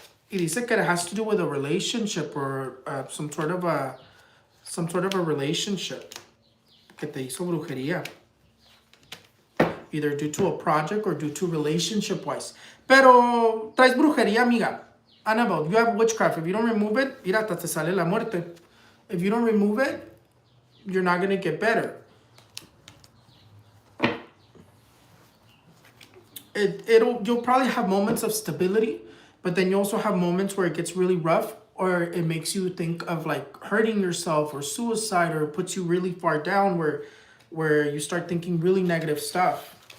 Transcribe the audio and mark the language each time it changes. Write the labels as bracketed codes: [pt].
[es] Y dice que [en] it has to do with a relationship or some sort of a relationship [es] que te hizo brujería. [en] Either due to a project or due to relationship-wise. [es] Pero traes brujería, amiga. [en] Annabelle, you have witchcraft. If you don't remove it, [es] mira, te sale la muerte. [en] If you don't remove it, you're not going to get better. You'll probably have moments of stability, but then you also have moments where it gets really rough, or it makes you think of like hurting yourself or suicide, or it puts you really far down where you start thinking really negative stuff.